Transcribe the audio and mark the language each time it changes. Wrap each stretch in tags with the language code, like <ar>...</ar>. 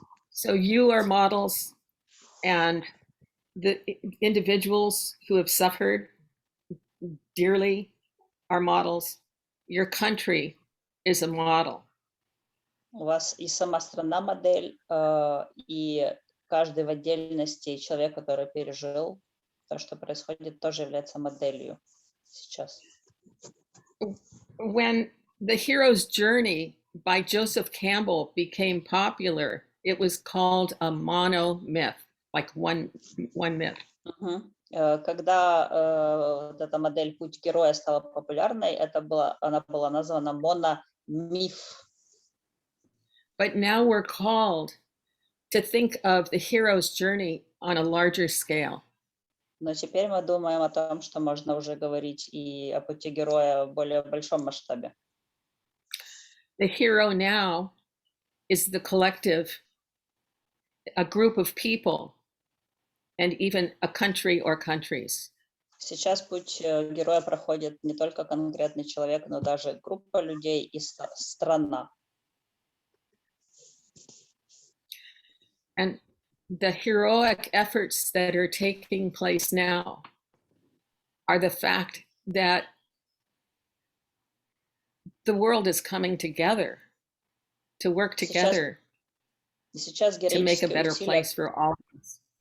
<en>So you are models, and the individuals who have suffered dearly are models. Your country is a model.</en> <ru>У вас и сама страна модель, и каждый в отдельности человек, который пережил то, что происходит, тоже является моделью сейчас.</ru> <en>When The Hero's Journey by Joseph Campbell became popular, it was called a monomyth, like one myth.</en> <ru>Когда эта модель «Путь героя» стала популярной, она была названа мономиф.</ru> <en>But now we're called to think of the hero's journey on a larger scale.</en> <ru>Но теперь мы думаем о том, что можно уже говорить и о пути героя в более большом масштабе.</ru> <en>The hero now is the collective, a group of people, and even a country or countries.</en> <ru>Сейчас путь героя проходит не только конкретный человек, но даже группа людей и страна.</ru> <en>And the heroic efforts that are taking place now are the fact that the world is coming together to work together to make a better place for all of us.</en>